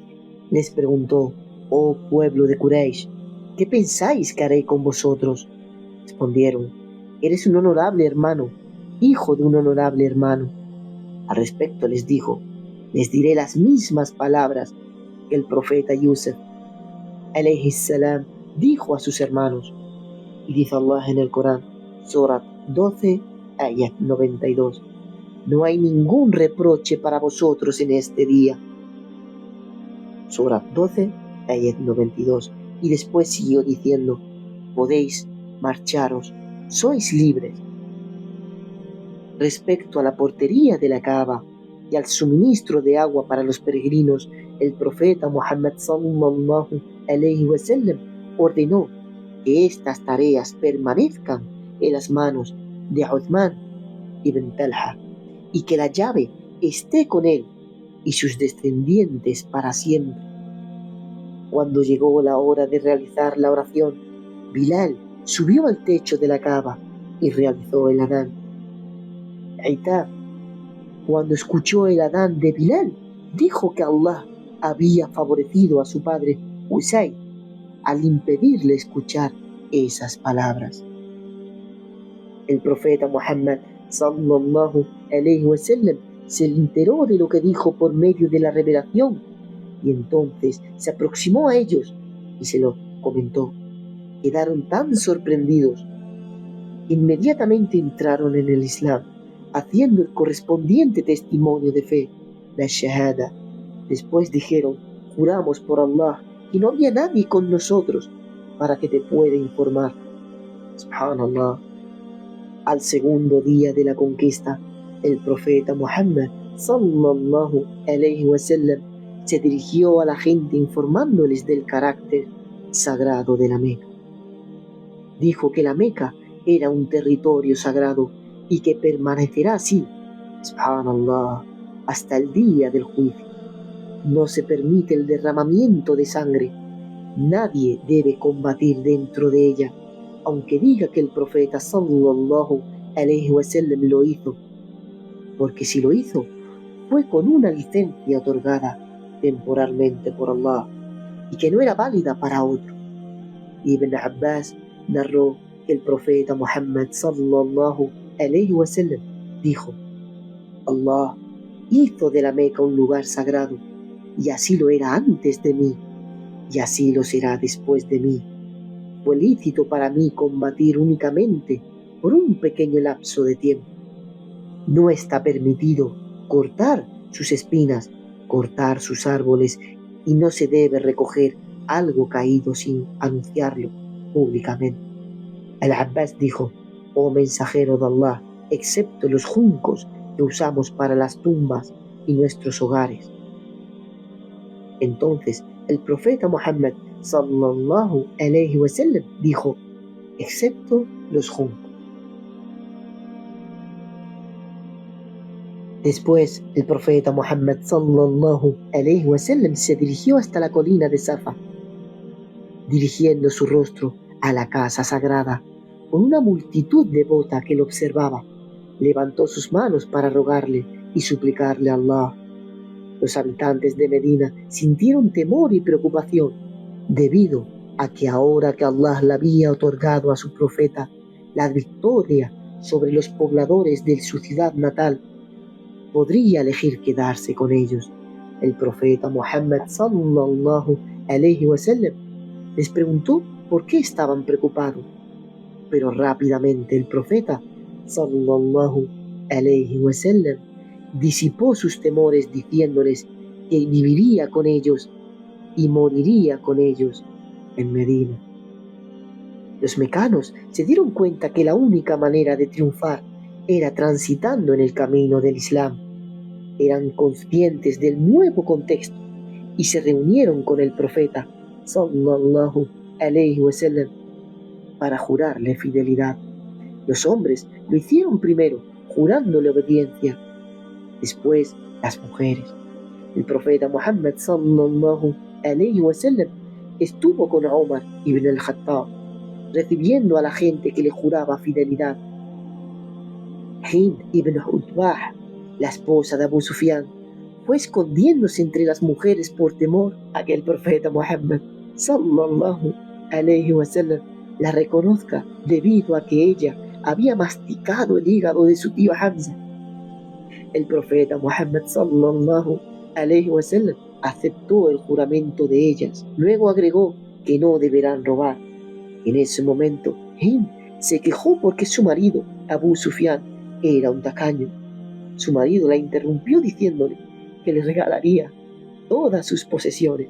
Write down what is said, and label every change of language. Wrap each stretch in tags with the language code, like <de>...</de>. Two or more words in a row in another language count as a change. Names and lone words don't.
<es>Les preguntó: oh pueblo de Quraysh, ¿qué pensáis que haré con vosotros? Respondieron: eres un honorable hermano, hijo de un honorable hermano. Al respecto les dijo: les diré las mismas palabras que el profeta Yusuf</es> <ar>عليه السلام</ar> <es>dijo a sus hermanos. Y dice Allah en el Corán, Surat 12, ayat 92: no hay ningún reproche para vosotros en este día. Surat 12, ayat 92. Y después siguió diciendo: podéis marcharos, sois libres. Respecto a la portería de la Kaaba y al suministro de agua para los peregrinos, el profeta Muhammad</es> <ar>صلى الله عليه وسلم</ar> <es>ordenó que estas tareas permanezcan en las manos de Uthman ibn Talha y que la llave esté con él y sus descendientes para siempre. Cuando llegó la hora de realizar la oración, Bilal subió al techo de la Kaaba y realizó el adán. Aitab, cuando escuchó el adán de Bilal, dijo que Allah había favorecido a su padre Usayd al impedirle escuchar esas palabras. El profeta Muhammad</es> <ar>صلى الله عليه وسلم</ar> <es>se enteró de lo que dijo por medio de la revelación y entonces se aproximó a ellos y se lo comentó. Quedaron tan sorprendidos. Inmediatamente entraron en el Islam, haciendo el correspondiente testimonio de fe, la shahada. Después dijeron: juramos por Allah que no había nadie con nosotros para que te pueda informar. Subhanallah. Al segundo día de la conquista, el profeta Muhammad</es> <ar>صلى الله عليه وسلم</ar> <es>se dirigió a la gente informándoles del carácter sagrado de la Meca. Dijo que la Meca era un territorio sagrado y que permanecerá así, subhanallah, hasta el día del juicio. No se permite el derramamiento de sangre. Nadie debe combatir dentro de ella, aunque diga que el profeta</es> <ar>صلى الله عليه وسلم</ar> <es>lo hizo, porque si lo hizo, fue con una licencia otorgada temporalmente por Allah y que no era válida para otro. Ibn Abbas narró que el profeta Muhammad</es> <ar>صلى الله عليه وسلم</ar> <es>dijo: Allah hizo de la Meca un lugar sagrado, y así lo era antes de mí, y así lo será después de mí. Fue lícito para mí combatir únicamente por un pequeño lapso de tiempo. No está permitido cortar sus espinas, cortar sus árboles, y no se debe recoger algo caído sin anunciarlo públicamente. Al-Abbas dijo: oh mensajero de Allah, excepto los juncos que usamos para las tumbas y nuestros hogares. Entonces el profeta Muhammad</es> <ar>صلى الله عليه وسلم</ar> <es>dijo: excepto los juncos. Después el profeta Muhammad</es> <ar>صلى الله عليه وسلم</ar> <es>se dirigió hasta la colina de Safa, dirigiendo su rostro a la casa sagrada. Con una multitud devota que lo observaba, levantó sus manos para rogarle y suplicarle a Allah. Los habitantes de Medina sintieron temor y preocupación debido a que ahora que Allah le había otorgado a su profeta la victoria sobre los pobladores de su ciudad natal, podría elegir quedarse con ellos. El profeta Muhammad</es> <ar>صلى الله عليه وسلم</ar> <es>les preguntó por qué estaban preocupados, pero rápidamente el profeta</es> <ar>صلى الله عليه وسلم</ar> <es>disipó sus temores diciéndoles que viviría con ellos y moriría con ellos en Medina. Los mecanos se dieron cuenta que la única manera de triunfar era transitando en el camino del Islam. Eran conscientes del nuevo contexto y se reunieron con el profeta</es> <ar>صلى الله عليه وسلم</ar> <es>para jurarle fidelidad. Los hombres lo hicieron primero, jurándole obediencia. Después las mujeres. El profeta Muhammad</es> <ar>صلى الله عليه وسلم</ar> <es>estuvo con Omar ibn al-Khattab, recibiendo a la gente que le juraba fidelidad. Hind ibn Utbah, la esposa de Abu Sufyan, fue escondiéndose entre las mujeres por temor a que el profeta Muhammad</es> <ar>صلى الله عليه وسلم</ar> <es>la reconozca, debido a que ella había masticado el hígado de su tío Hamza. El profeta Muhammad</es> <ar>صلى الله عليه وسلم</ar> <es>aceptó el juramento de ellas. Luego agregó que no deberán robar. En ese momento, Hind se quejó porque su marido, Abu Sufyan, era un tacaño. Su marido la interrumpió diciéndole que le regalaría todas sus posesiones.</es>